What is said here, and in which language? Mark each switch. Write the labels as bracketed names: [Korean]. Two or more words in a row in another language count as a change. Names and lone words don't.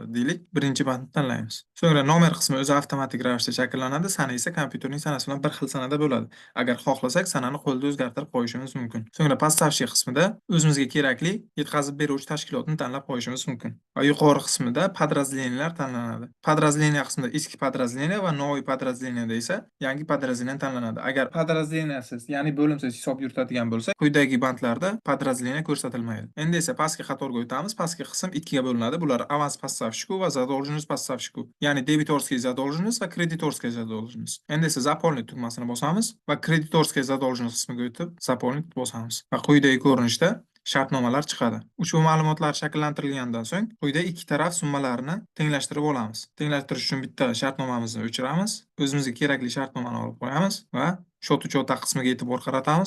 [Uzbek] Deylik, birinchi bandni tanlaymiz. So'ngra nomer qismi o'zi avtomatik ravishda shakllanadi, sana esa kompyuterning sanasi bilan bir xil sanada bo'ladi. Agar xohlasak, sanani qo'lda o'zgartirib qo'yishimiz mumkin. So'ngra поставщик qismida o'zimizga kerakli yetkazib beruvchi tashkilotni tanlab qo'yishimiz mumkin. Va yuqori qismida подразделениялар tanlanadi. Подразделение qismida eski подразделение va [Russian] новый подразделениеda [Uzbek] esa yangi подразделение tanlanadi. Agar подразделениесіз, ya'ni bo'limsiz hisob yuritadigan bo'lsak, quyidagi bandlarda подразделение ko'rsatilmaydi. Endi esa pastki qatorga o'tamiz. Pastki qism ikkiga bo'linadi. [Russian] Bular аванс поставщику va задолженность поставщику, ya'ni дебиторский задолженность va кредиторский задолженность. [Uzbek] Endi esa заполнить tugmasini bosamiz va [Russian] кредиторский задолженность [Uzbek] qismiga o'tib заполнить bosamiz va quyidagi ko'rinishda shartnomalar chiqadi. Ushbu ma'lumotlar shakllantirilgandan so'ng quyida ikki taraf summalarini tenglashtirib olamiz. Tenglashtirish uchun bitta shartnomamizni o'chiramiz, o'zimizga kerakli shartnomani olib qo'yamiz va [Russian] счет учета [Uzbek] qismiga e'tibor qaratamiz.